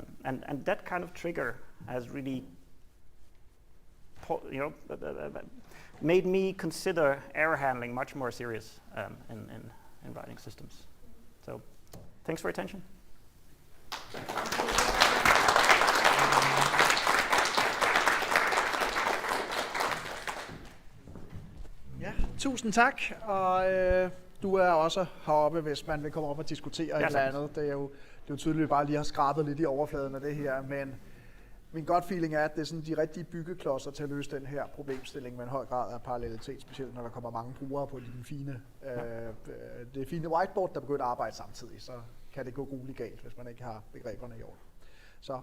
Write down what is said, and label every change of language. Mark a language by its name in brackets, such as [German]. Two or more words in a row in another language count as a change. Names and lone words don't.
[English] And that kind of trigger has really made me consider error handling much more serious in writing systems. So thanks for your attention. [Danish] Tusind tak, og du er også heroppe, hvis man vil komme op og diskutere et eller andet. Det er jo tydeligt, at vi bare lige har skrabet lidt i overfladen af det her, men min [English] gut feeling [Danish] er, at det er sådan de rigtige byggeklodser til at løse den her problemstilling med en høj grad af parallelitet, specielt når der kommer mange brugere på det fine whiteboard, der begynder at arbejde samtidig, så kan det gå grueligt galt, hvis man ikke har begreberne i orden.